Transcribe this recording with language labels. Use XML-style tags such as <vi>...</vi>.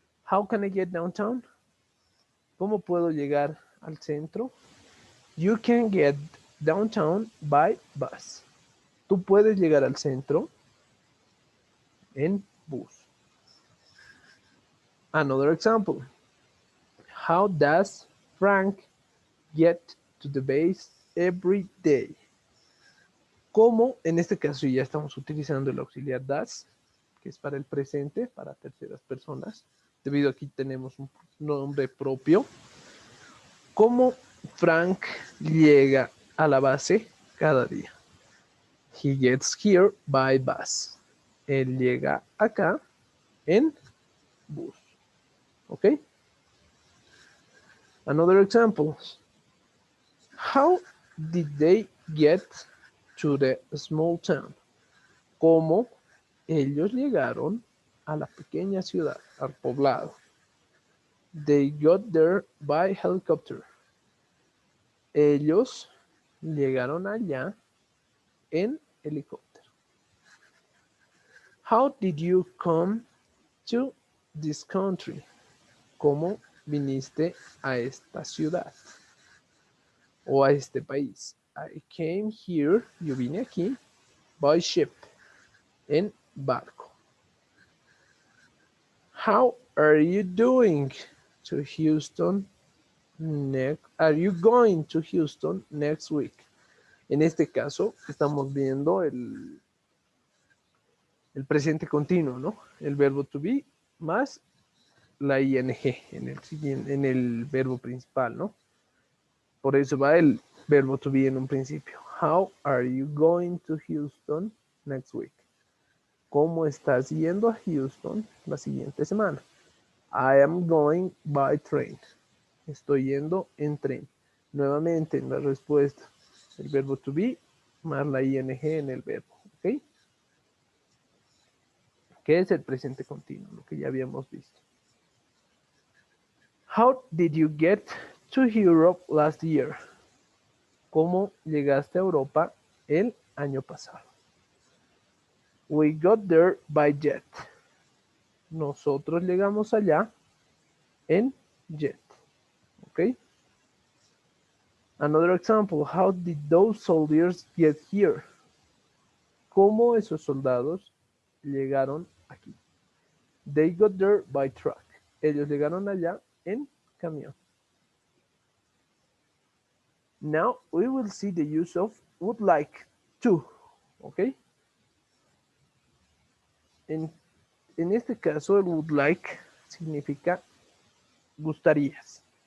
<en>How can I get downtown?</en> <es>¿Cómo puedo llegar al centro?</es> <en>You can get downtown by bus.</en> <es>Tú puedes llegar al centro en bus.</es> <en>Another example. How does Frank get to the base every day?</en> <es>¿Cómo? En este caso ya estamos utilizando el auxiliar does, que es para el presente, para terceras personas. Debido a aquí tenemos un nombre propio. ¿Cómo Frank llega a la base cada día?</es> <en>He gets here by bus.</en> <es>Él llega acá en bus. ¿Ok?</es> <en>Another example. How did they get to the small town?</en> <es>¿Cómo ellos llegaron a la pequeña ciudad, al poblado?</es> <en>They got there by helicopter.</en> <es>Ellos llegaron allá en helicóptero.</es> <en>How did you come to this country?</en> <es>¿Cómo viniste a esta ciudad o a este país?</es> <en>I came here,</en> <es>yo vine aquí,</es> <en>by ship,</en> <es>en barco.</es> <en>How are you doing to Houston next Are you going to Houston next week?</en> <es>En este caso, estamos viendo el presente continuo, ¿no? El verbo to be más la ing en el verbo principal, ¿no? Por eso va el verbo to be en un principio.</es> <en>How are you going to Houston next week?</en> <es>¿Cómo estás yendo a Houston la siguiente semana?</es> <en>I am going by train.</en> <es>Estoy yendo en tren. Nuevamente en la respuesta, el verbo to be más la ing en el verbo, ¿ok? Que es el presente continuo, lo que ya habíamos visto.</es> <en>How did you get to Europe last year?</en> <es>¿Cómo llegaste a Europa el año pasado?</es> <en>We got there by jet.</en> <es>Nosotros llegamos allá en jet. ¿Ok?</es> <en>Another example, how did those soldiers get here?</en> <es>¿Cómo esos soldados llegaron aquí?</es> <en>They got there by truck.</en> <es>Ellos llegaron allá en camión.</es> <en>Now we will see the use of would like to. ¿Ok?</en> <es>En este caso, el would like significa gustarías.</es>